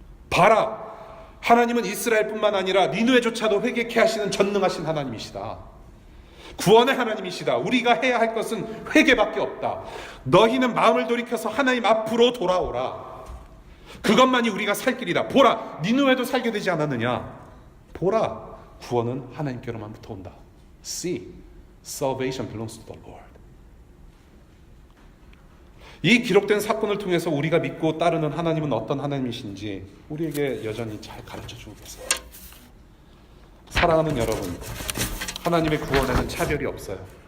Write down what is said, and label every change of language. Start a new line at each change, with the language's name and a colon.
Korean: 봐라! 하나님은 이스라엘뿐만 아니라 니느웨조차도 회개케 하시는 전능하신 하나님이시다. 구원의 하나님이시다. 우리가 해야 할 것은 회개밖에 없다. 너희는 마음을 돌이켜서 하나님 앞으로 돌아오라. 그것만이 우리가 살 길이다. 보라, 니느웨도 살게 되지 않았느냐. 보라, 구원은 하나님께로만부터 온다.
English: See, salvation belongs to the Lord.
Korean: 이 기록된 사건을 통해서 우리가 믿고 따르는 하나님은 어떤 하나님이신지 우리에게 여전히 잘 가르쳐주고 계세요. 사랑하는 여러분, 하나님의 구원에는 차별이 없어요.